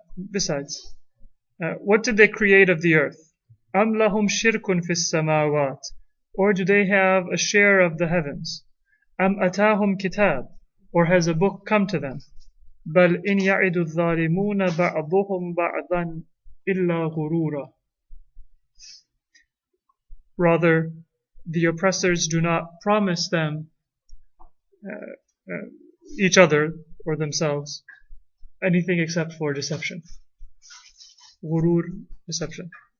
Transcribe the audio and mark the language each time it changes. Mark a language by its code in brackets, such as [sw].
[en] Besides, what did they create of the earth? [ar] أم لهم شرك في السماوات. [en] Or do they have a share of the heavens? [ar] أم أتاهم كتاب. [en] Or has a book come to them? [ar] بل إن يعد الظالمون بعضهم بعضا إلا غرورا. [en] Rather, the oppressors do not promise them each other or themselves anything except for deception. Ghurur, deception.